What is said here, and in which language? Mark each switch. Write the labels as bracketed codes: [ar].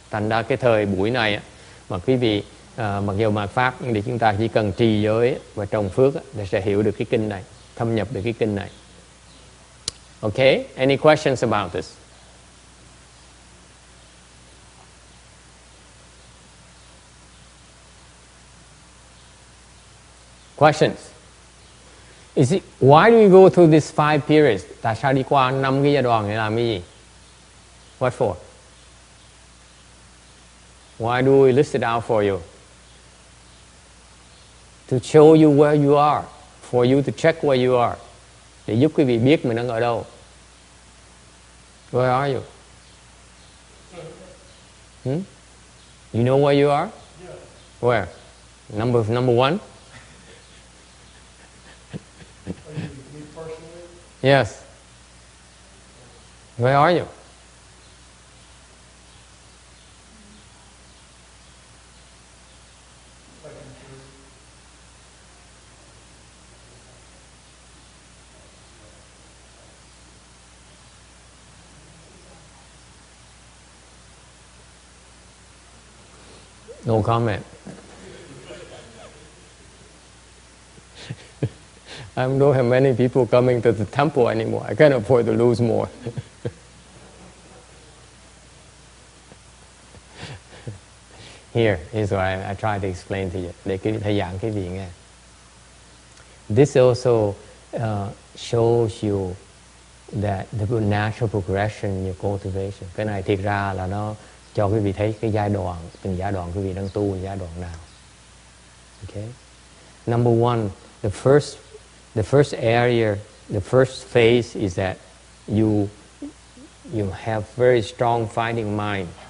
[vi] Thành ra cái thời buổi này mà quý vị mặc dù mạt pháp nhưng thì chúng ta chỉ cần trì giới và trồng phước để sẽ hiểu được cái kinh này, thâm nhập được cái kinh này. [en] Okay? Any questions about this? Questions? Why do we go through these 5 periods? [vi] Tại sao đi qua 5 cái giai đoạn để làm cái gì? [en] What for? Why do we list it out for you? To show you where you are, for you to check where you are, [vi] để giúp quý vị biết mình đang ở đâu. [en] Where are you? You know where you are? Where? Number 1? Yes. Where are you? No comment. I don't have many people coming to the temple anymore. I can't afford to lose more. Here's what I try to explain to you. [vi] Để thầy giảng cái vị nghe. [en] This also shows you that the natural progression in your cultivation. [vi] Cái này thiệt ra là cho quý vị thấy cái giai đoạn, từng giai đoạn quý vị đang tu giai đoạn nào. [en] Okay. Number one, the first area, the first phase is that you have very strong fighting mind.